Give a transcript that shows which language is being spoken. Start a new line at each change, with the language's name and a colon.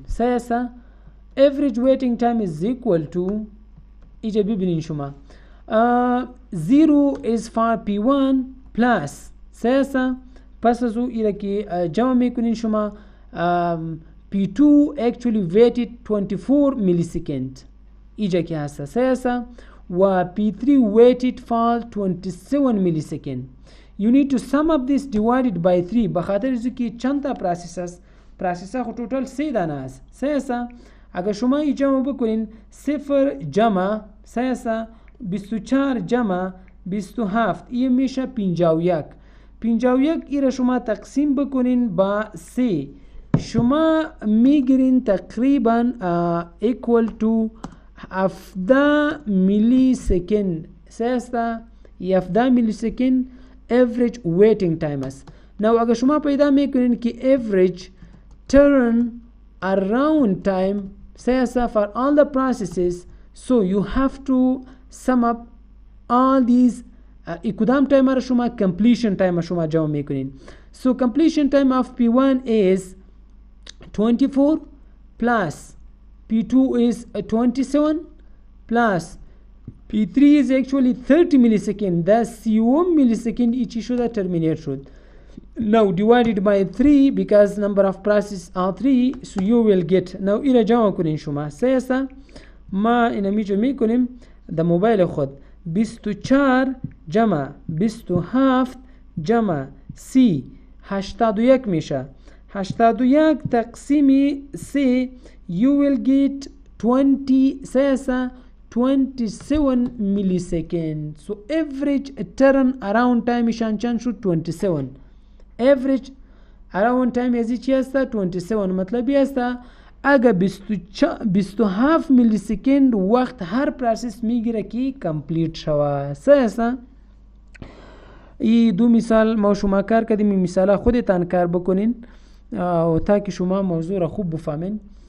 English: سیاسا average waiting time is equal to
Persian: ایجا ببینید شما
English: 0 is for P1 plus
Persian: سیاسا پس از او ایره که جمع میکنین شما
English: P2 actually waited 24 millisecond
Persian: ایجا که هسته سیاسا و
English: P3 waited for 27 millisecond. You need to sum up this divided by 3
Persian: بخاطر ازو که چند تا پروسس است. پروسس خود توتال 3 دانه است. سیاسا اگر شما ای جمع بکنین 0 جمع سیاسا 24 جمع 27 این میشه 51. 51 ایره شما تقسیم بکنین با 3 شما میگیرین تقریبا equal to 17 میلی سکند. سیاستا 17 میلی سکند average waiting time است. نو اگر شما پیدا میکنین که
English: average turn around time سیاستا for all the processes so you have to sum up all these
Persian: کدام تایم را شما
English: completion time شما جمع میکنین. So completion time of P1 is 24 plus P2 is 27 plus P3 is actually 30 millisecond. The 30 millisecond each شده terminate شد. Now divided by 3 because number of processes are 3 so you will get.
Persian: Now ایره جمع کنین شما سیاسا ما اینا میجا میکنیم در موبایل خود 24 جمع 27 جمع 30 81 میشه.
English: 81 تقسیم 3 you will get 20 سیاسا 27 millisecond. So average turn around time
Persian: شان چند شد
English: 27.
Persian: average around time ازی چی هستا 27 مطلبی هستا اگر 27 میلی سکند وقت هر پروسس میگیره که کمپلیت شوه. سیاسا ای دو مثال ما شما کار کردیم. این مثال خودتان کار بکنین تا که شما موضوع را خوب بفهمین